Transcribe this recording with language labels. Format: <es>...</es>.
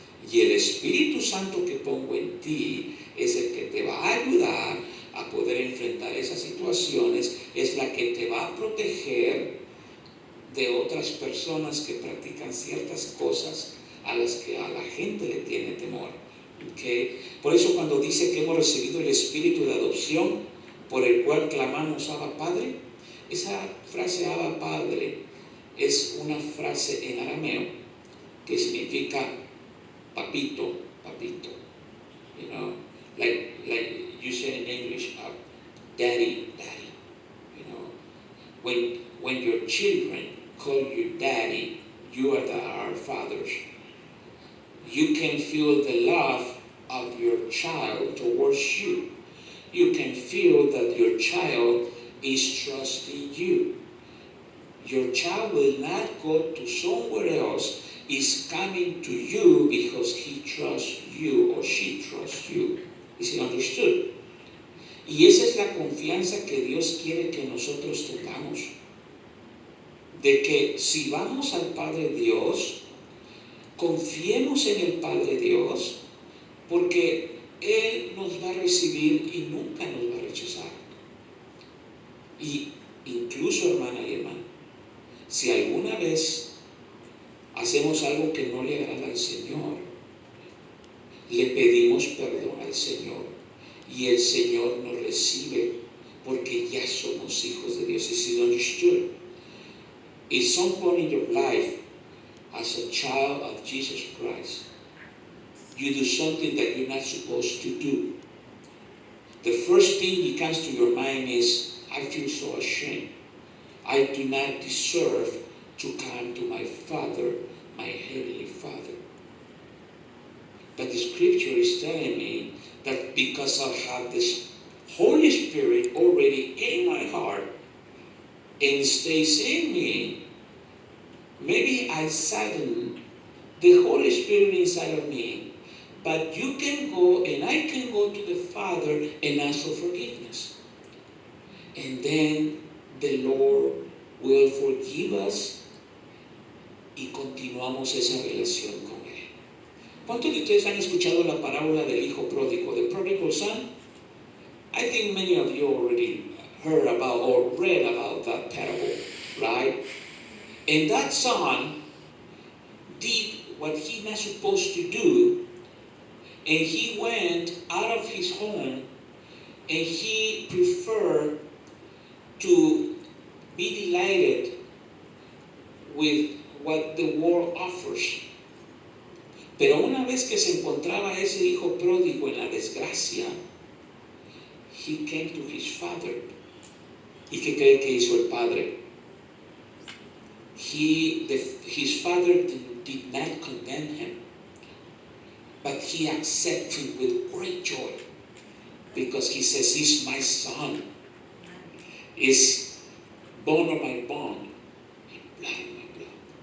<es>Y el Espíritu Santo que pongo en ti es el que te va a ayudar a poder enfrentar esas situaciones, es la que te va a proteger de otras personas que practican ciertas cosas a las que a la gente le tiene temor. ¿Okay? Por eso cuando dice que hemos recibido el espíritu de adopción por el cual clamamos Abba Padre, esa frase Abba Padre es una frase en arameo que significa papito, papito.</es> <en>You know, like you say in English, daddy, daddy. You know, when your children call you daddy, you are our fathers. You can feel the love of your child towards you. You can feel that your child is trusting you. Your child will not go to somewhere else. Is coming to you because he trusts you or she trusts you. Is it understood?</en> <es>Y esa es la confianza que Dios quiere que nosotros tengamos. De que si vamos al Padre Dios, confiemos en el Padre Dios, porque Él nos va a recibir y nunca nos va a rechazar. Y incluso, hermana y hermano, si alguna vez hacemos algo que no le agrada al Señor, le pedimos perdón al Señor y el Señor nos recibe porque ya somos hijos de Dios.</es> <en>Is it understood? At some point in your life, as a child of Jesus Christ, you do something that you're not supposed to do. The first thing that comes to your mind is, I feel so ashamed. I do not deserve to come to my Father, my Heavenly Father. But the Scripture is telling me that because I have this Holy Spirit already in my heart and stays in me, maybe I sadden the Holy Spirit inside of me, but you can go and I can go to the Father and ask for forgiveness. And then the Lord will forgive us</en> <es>y continuamos esa relación con Él. ¿Cuántos de ustedes han escuchado la parábola del hijo pródigo,</es> <en>the prodigal son? I think many of you already heard about or read about that parable, right? And that son did what he not supposed to do, and he went out of his home, and he preferred to be delighted with what the world offers.</en> <es>Pero una vez que se encontraba ese hijo pródigo en la desgracia,</es> <en>he came to his father.</en> <es>¿Y qué cree que hizo el padre?</es> <en>His father did not condemn him, but he accepted him with great joy, because he says, he's my son, is bone of my bone, and blood of my blood.</en>